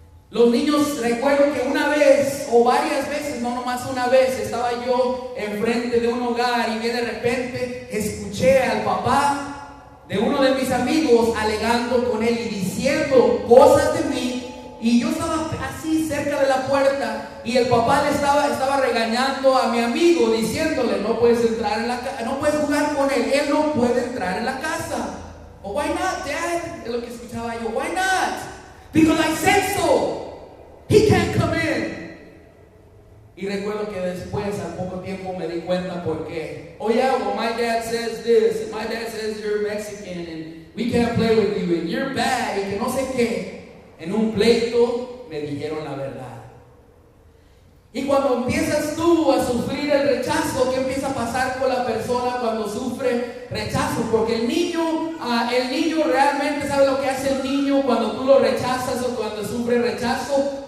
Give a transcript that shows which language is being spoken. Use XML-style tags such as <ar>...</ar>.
<es>Los niños, recuerdo que una vez o varias veces, no nomás una vez, estaba yo enfrente de un hogar y de repente escuché al papá de uno de mis amigos alegando con él y diciendo cosas de mí, y yo estaba así cerca de la puerta y el papá le estaba regañando a mi amigo diciéndole, no puedes entrar en la casa, no puedes jugar con él no puede entrar en la casa.</es> <en>Oh, why not, Dad?</en> <es>Es lo que escuchaba yo.</es> <en>Why not? Because I said so. He can't come in.</en> <es>Y recuerdo que después, al poco tiempo, me di cuenta por qué.</es> <en>Oh yeah, well my dad says this, and my dad says you're Mexican, and we can't play with you, and you're bad,</en> <es>y que no sé qué. En un pleito me dijeron la verdad. Y cuando empiezas tú a sufrir el rechazo, ¿qué empieza a pasar con la persona cuando sufre rechazo? Porque el niño realmente sabe lo que hace el niño cuando tú lo rechazas o cuando sufre rechazo.</es>